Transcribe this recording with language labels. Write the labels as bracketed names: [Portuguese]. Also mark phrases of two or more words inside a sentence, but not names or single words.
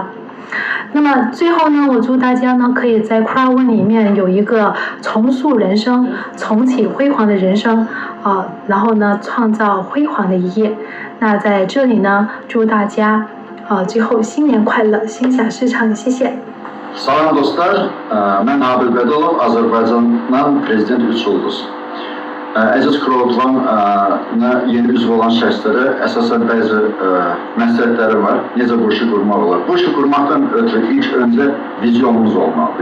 [Chinese] 那么最后呢，我祝大家呢可以在 Crowd1 里面有一个重塑人生、重启辉煌的人生，然后呢创造辉煌的一页。那在这里呢，祝大家最后新年快乐，心想事成，谢谢。 [Azerbaijani] Salam dostlar, mən Adil Bədolov, Azərbaycandan Prezident 3 ulduz. Əziz Crowd1-a yeni üzv olan şəxslərə əsasən bəzi məsləhətləri var. Necə bu işi qurmaq olar? Bu işi qurmaqdan ötürü ilk öncə vizyonumuz olmalıdır.